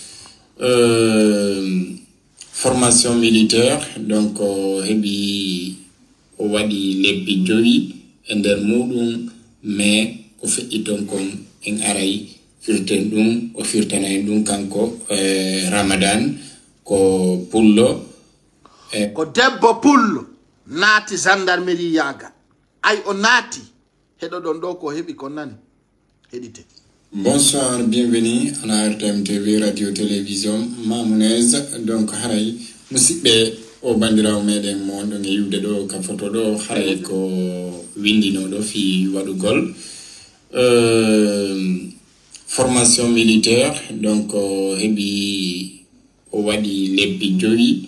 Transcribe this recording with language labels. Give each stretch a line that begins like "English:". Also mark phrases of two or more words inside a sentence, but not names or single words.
French: formation militaire
Fula: donc heɓi o waɗi lebbi 5 e nder muɗum mais ko feƴƴi ton kon en aray firten ɗum o firtanay ɗum kanko Ramadan ko pullo ko debbo pullo naati gendarmerie yaga ay o naati heɗo ɗon ɗo ko heɓi ko nani heɗite.
French: Bonsoir, bienvenue à RTM TV radio télévision Mamounez
Fula: donc haray musidɓe o bandirawo meɗen mo ɗon e yiwde ɗo ka photo ɗo haray ko windino ɗo fi waɗugol
French: formation militaire
Fula: donc heɓi o waɗi lebbi 5